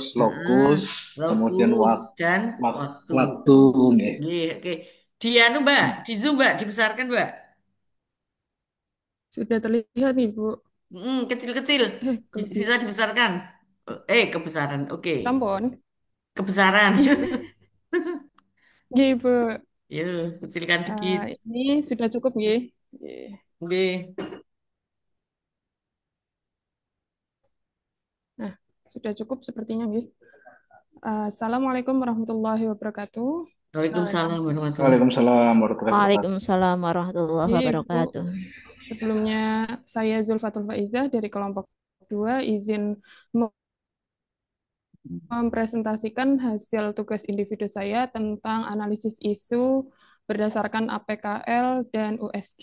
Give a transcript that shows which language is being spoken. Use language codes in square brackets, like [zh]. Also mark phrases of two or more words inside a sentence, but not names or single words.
[id] heeh, lokus, kemudian lokus, dan waktu. waktu. Nggih. Oke, oke. Di anu Mbak, di Zoom Mbak, dibesarkan Mbak. Sudah terlihat nih, Bu. Kecil-kecil Kelebihan. bisa dibesarkan. Kebesaran. Oke. Sampun. Kebesaran. Nggih, Bu. Yuk, kecilkan dikit. Ini sudah cukup, [jv] nggih. Nggih. [id] Oke. Nah, sudah cukup sepertinya, nggih. [ar] السلام عليكم ورحمة الله وبركاته. وعليكم السلام ورحمة الله. وعليكم السلام ورحمة الله وبركاته. وعليكم السلام ورحمة الله [id] Ibu, [ar] wabarakatuh. [id] sebelumnya saya Zulfatul Faizah dari kelompok 2 izin mempresentasikan hasil tugas individu saya tentang analisis isu berdasarkan APKL dan USG.